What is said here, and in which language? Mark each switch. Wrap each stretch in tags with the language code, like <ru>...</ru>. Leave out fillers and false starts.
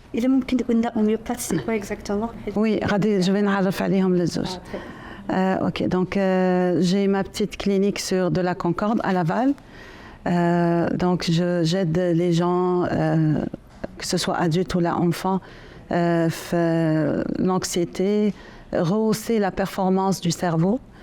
<ar>إلا ممكن تقول لنا homéopathe</ar> <fr>c'est quoi exactement?</fr> <ar>Oui, غادي</ar> <fr>je vais</fr> <ar>نعرف عليهم للزوج.</ar> <fr>Ok, donc j'ai ma petite clinique sur de la Concorde à Laval. Donc j'aide les gens, que ce soit adultes ou enfants, l'anxiété, rehausser la performance du cerveau.</fr>